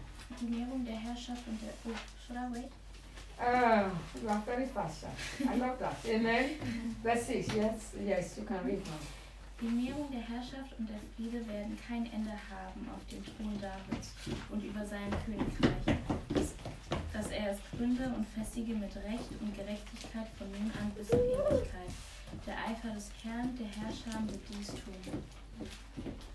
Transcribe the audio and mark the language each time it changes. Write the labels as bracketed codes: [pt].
[de] Erklärung der Herrschaft und der Schraube. [en] Ah, you are very fast. I love that. Amen. Let's see. Yes, yes, you can read one. [de] Die Mehrung der Herrschaft und der Friede werden kein Ende haben auf dem Thron Davids und über seinem Königreich, dass er es gründe und festige mit Recht und Gerechtigkeit von nun an bis in Ewigkeit. Der Eifer des Herrn, der Herrscher, wird dies tun.